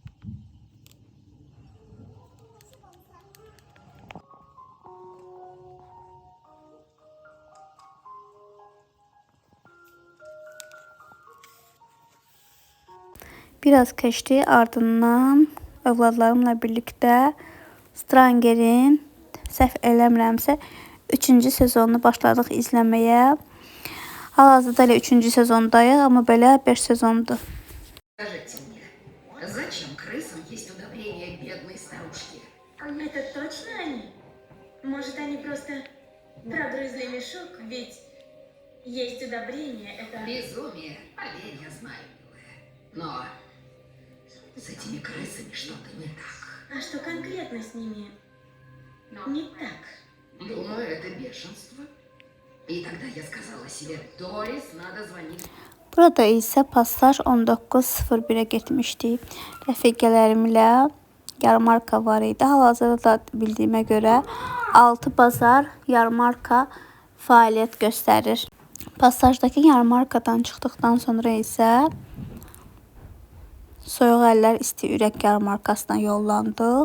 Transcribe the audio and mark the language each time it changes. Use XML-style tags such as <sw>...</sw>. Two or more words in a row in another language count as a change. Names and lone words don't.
<az>Biraz keçdi, ardından övladlarımla birlikdə Stranger'in səhv eləmirəmsə 3-cü sezonunu başladıq izləməyə. Hal-hazırda elə 3-cü sezondayıq, amma belə 5 sezondur.</az> <ru>Скажите мне, зачем крысам есть удобрение бедной старушки? Это точно они? Может, они просто прогрызли мешок, ведь есть удобрение, это... Безумие, поверь, я знаю, милая. Но с этими крысами что-то не так. А что конкретно с ними не так? Думаю, это бешенство. И тогда я сказала себе, Дорис, надо звонить.</ru> <az>Burada isə Passaj 1901'ə getmişdik. Rəfiqələrimlə yarmarka var idi. Hal-hazırda da bildiyimə görə 6 bazar yarmarka fəaliyyət göstərir. Passajdakı yarmarkadan çıxdıqdan sonra isə Soyuq əllər isti ürək yarmarkasına yollandıq.</az>